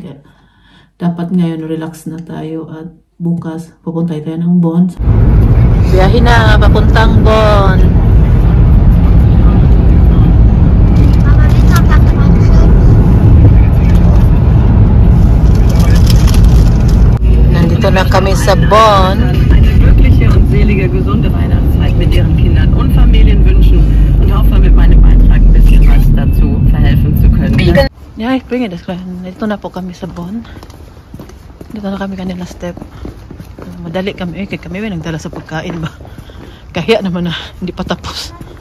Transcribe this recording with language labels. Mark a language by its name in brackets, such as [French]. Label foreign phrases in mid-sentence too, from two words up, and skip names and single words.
[Filipino] Kaya dapat ngayon relax na tayo at bukas pupunta tayo ng Bon. Biyahe na, papuntang Bon. Nandito na kami sa Bon. [German] Eine glückliche und selige, gesunde Weihnachtszeit mit ihren Kindern und Familien wünschen. Hoffe, mit meinem Beitrag ein bisschen was dazu verhelfen zu können. Ja, ich bringe das gleich. [Filipino] Dito na po kami sa Bon. Dito na kami kanila step. Madali kami. Kaya kami nagdala sa pagkain ba. Kaya naman na hindi pa tapos.